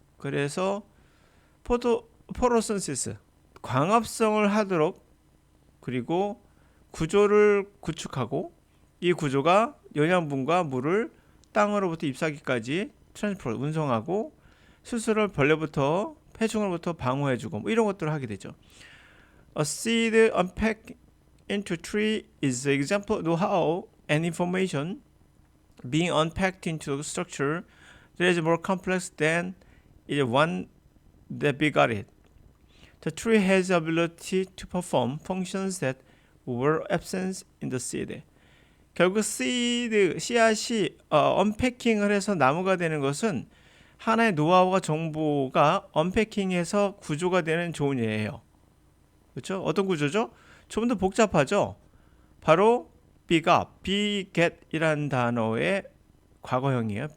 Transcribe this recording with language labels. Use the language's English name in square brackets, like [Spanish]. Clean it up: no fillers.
[Korean] 그래서 포토신시스 광합성을 하도록 그리고 구조를 구축하고 이 구조가 영양분과 물을 땅으로부터 잎사귀까지 트랜스포트 운송하고 수술을 벌레부터 폐충으로부터 방어해주고 뭐 이런 것들을 하게 되죠. [English] A seed unpacked into tree is an example of know-how and information being unpacked into a structure that is more complex than the one that begot it. The tree has the ability to perform functions that were absent in the seed. [Korean] 결국 씨앗이 언패킹을 해서 나무가 되는 것은 하나의 노하우와 정보가 언패킹해서 구조가 되는 좋은 예예요. 그렇죠? 어떤 구조죠? 좀 더 복잡하죠? 바로 beget이라는 단어의 과거형이에요.